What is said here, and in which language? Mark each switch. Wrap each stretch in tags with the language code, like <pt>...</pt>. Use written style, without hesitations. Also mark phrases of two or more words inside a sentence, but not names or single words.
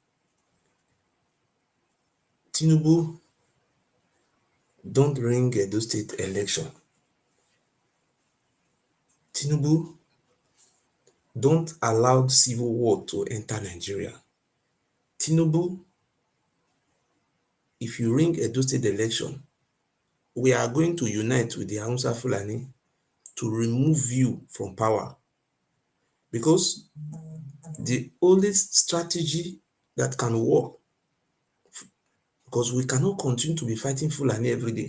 <en>Tinubu, don't ring Edo State election. Tinubu, don't allow civil war to enter Nigeria. Tinubu, if you ring Edo State election, we are going to unite with the Hausa Fulani to remove you from power. Because the only strategy that can work, because we cannot continue to be fighting Fulani every day.</en>